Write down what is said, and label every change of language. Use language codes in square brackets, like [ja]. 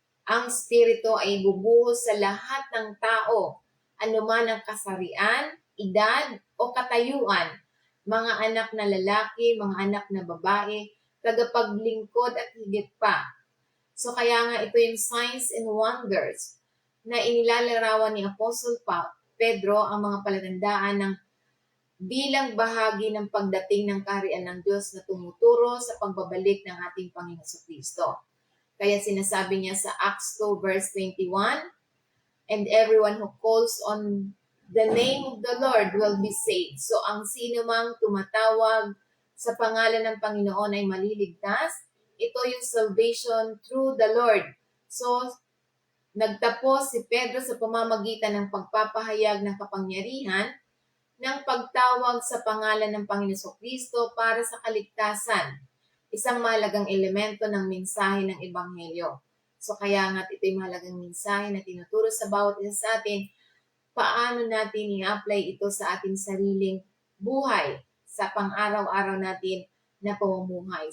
[tl] Ang Espiritu ay bubuhos sa lahat ng tao, anuman ang kasarian, edad o katayuan, mga anak na lalaki, mga anak na babae, tagapaglingkod at higit pa. So kaya nga ito yung [en] signs and wonders [tl] na inilalarawan ni Apostle Pedro ang mga palatandaan ng bilang bahagi ng pagdating ng kaharian ng Diyos na tumuturo sa pagbabalik ng ating Panginoon Kristo. Kaya sinasabi niya sa [en] Acts 2 verse 21, and everyone who calls on the name of the Lord will be saved. [tl] So ang sino mang tumatawag sa pangalan ng Panginoon ay maliligtas. Ito yung [en] salvation through the Lord. [tl] So nagtapos si Pedro sa pamamagitan ng pagpapahayag ng kapangyarihan ng pagtawag sa pangalan ng Panginoon Kristo para sa kaligtasan, isang mahalagang elemento ng mensahe ng Ebanghelyo. So kaya nga ito yung mahalagang mensahe na tinuturo sa bawat isa sa atin, paano natin i-apply ito sa ating sariling buhay, sa pang-araw-araw natin na pamumuhay.